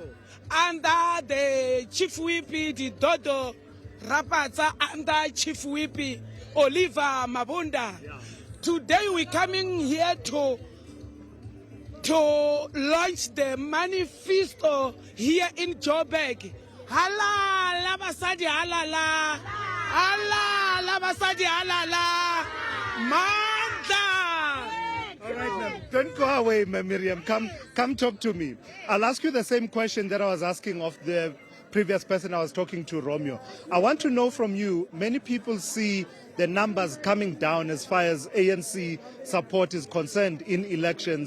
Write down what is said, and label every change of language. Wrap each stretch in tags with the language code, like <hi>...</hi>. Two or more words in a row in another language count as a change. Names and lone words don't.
<en>Under the Chief Whip, the Dodo Rapata, under Chief Whip, Oliver Mabunda. Yeah. Today we're coming here to launch the manifesto here in Joburg.</en> <zu>Hala labasadi halala, hala labasadi halala, Manda.</zu> <en>All right, ma'am. Don't go away, Miriam. Come talk to me. I'll ask you the same question that I was asking of the previous person I was talking to, Romeo. I want to know from you, many people see the numbers coming down as far as ANC support is concerned in elections.</en>